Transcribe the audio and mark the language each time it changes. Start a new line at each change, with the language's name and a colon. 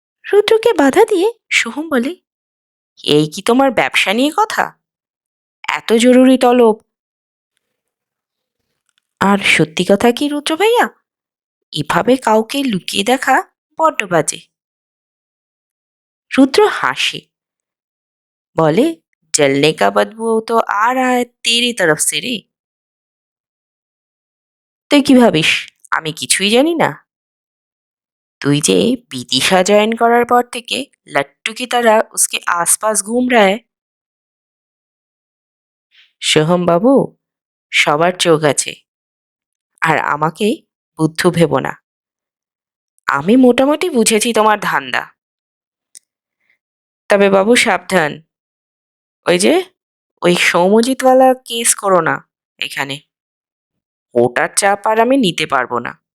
Bangla: রুদ্রকে বাধা দিয়ে সোহম বলে, এই কি তোমার ব্যবসা নিয়ে কথা? এত জরুরি তলব? আর সত্যি কথা কি রুদ্র ভাইয়া, এভাবে কাউকে লুকিয়ে দেখা বড্ড বাজে। রুদ্র হাসে,
Hindi: बोले जलने का बदबू तो आ रहा है तेरी तरफ से रे।
Bangla: তুই কি ভাবিস আমি কিছুই জানি না? তুই যে বিদিশা জয়েন করার পর থেকে
Hindi: लट्टू की तरह उसके आसपास घूम रहा है।
Bangla: সোহম বাবু, সবার চোখ আছে, আর আমাকে বুদ্ধু ভেবো না। আমি মোটামুটি বুঝেছি তোমার ধান্দা। তবে বাবু সাবধান, ওই যে ওই সৌমজিৎওয়ালা কেস করো না এখানে, ওটার চাপ আর আমি নিতে পারবো না।